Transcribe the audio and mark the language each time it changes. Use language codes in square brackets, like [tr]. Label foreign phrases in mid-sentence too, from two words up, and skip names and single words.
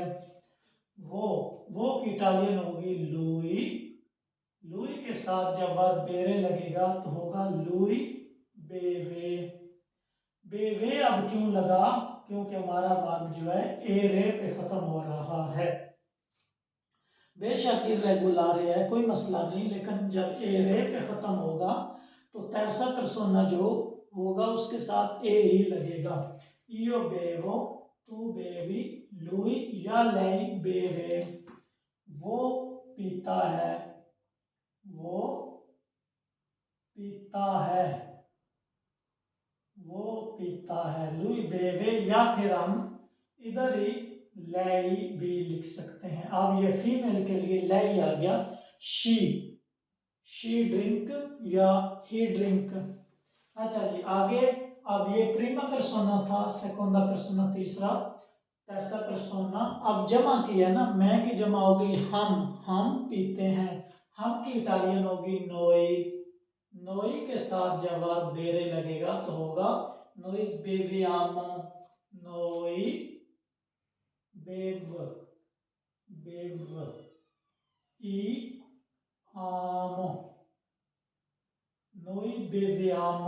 [hi] वो की इटालियन होगी लुई, लुई के साथ जब वर्ब बेरे लगेगा तो होगा [it] lui beve. [hi] बेवे अब क्यों लगा, क्योंकि हमारा वर्ब जो है ए रे पे खत्म हो रहा है। बेशक इर्रेगुलर है, कोई मसला नहीं, लेकिन जब ए रे पे खत्म होगा तो [it] terza persona [hi] जो होगा उसके साथ ए ही लगेगा। [it] io bevo, tu bevi, lui या lei beve, [hi] वो पीता है, वो पीता है, वो पीता है, [it] lui beve, [hi] या फिर हम इधर ही lei भी लिख सकते हैं। अब ये फीमेल के लिए lei आ गया, [en] she drink [hi] या [en] he drink. [hi] अच्छा जी, आगे अब ये [it] prima persona [hi] था, [it] seconda persona [hi] तीसरा, [it] terza persona। [hi] अब जमा किया ना, मैं की जमा हो गई हम पीते हैं, हम की इटालियन होगी नोई, नोई के साथ जब वर्ब बेरे लगेगा तो होगा [it] noi beviamo, noi bev, bev, i amo, noi beviamo.